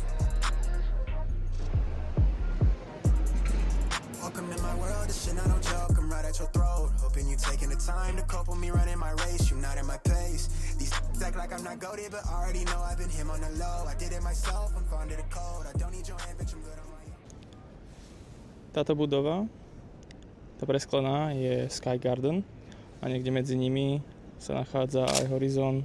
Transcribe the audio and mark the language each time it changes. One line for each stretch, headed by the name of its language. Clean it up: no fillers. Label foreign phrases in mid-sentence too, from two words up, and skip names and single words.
English: Welcome in my world, this shit not no joke, I'm right at your throat. Hoping you taking the time to cope with me running my race, you not in my pace. These act like I'm not goated, but already know I've been him on the low. I did it myself, I'm fond of the code. I don't need your hand, bitch, I'm good on my own.
Slovak: Táto budova, tá presklená, je Sky Garden a niekde medzi nimi sa nachádza aj Horizon.